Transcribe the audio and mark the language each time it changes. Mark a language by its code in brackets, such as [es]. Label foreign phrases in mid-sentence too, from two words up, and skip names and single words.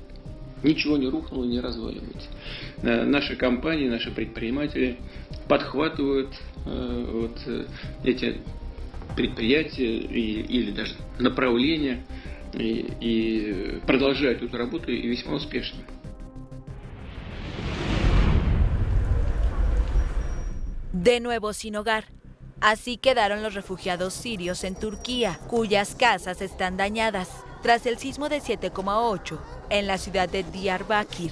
[ru] Ничего не рухнуло, не разваливается. Наши компании, наши предприниматели подхватывают эти предприятия или даже направления и продолжают эту работу и весьма успешно. [es] De nuevo sin hogar. Así quedaron los refugiados sirios en Turquía, cuyas casas están dañadas tras el sismo de 7,8 en la ciudad de Diyarbakir.